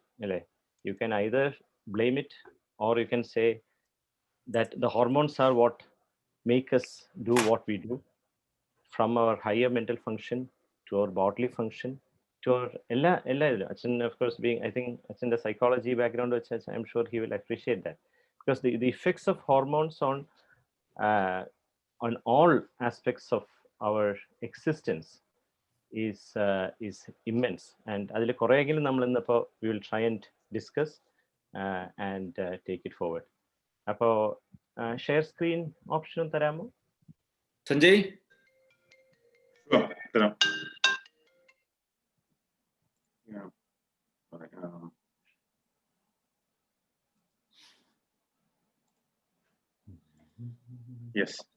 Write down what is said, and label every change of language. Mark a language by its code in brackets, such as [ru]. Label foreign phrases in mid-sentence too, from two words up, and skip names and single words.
[en] You can either blame it, or you can say that the hormones are what make us do what we do, from our higher mental function to our bodily function to our Achin, of course, being, I think Achin the psychology background, which I'm sure he will appreciate that, because the effects of hormones on all aspects of our existence is immense. And [ml] അതിലെ കുറെയെങ്കിലും നമ്മൾ ഇന്നിപ്പോ [en] we will try and discuss and take it forward. Appo share screen option taramo സഞ്ജയ്? Yes.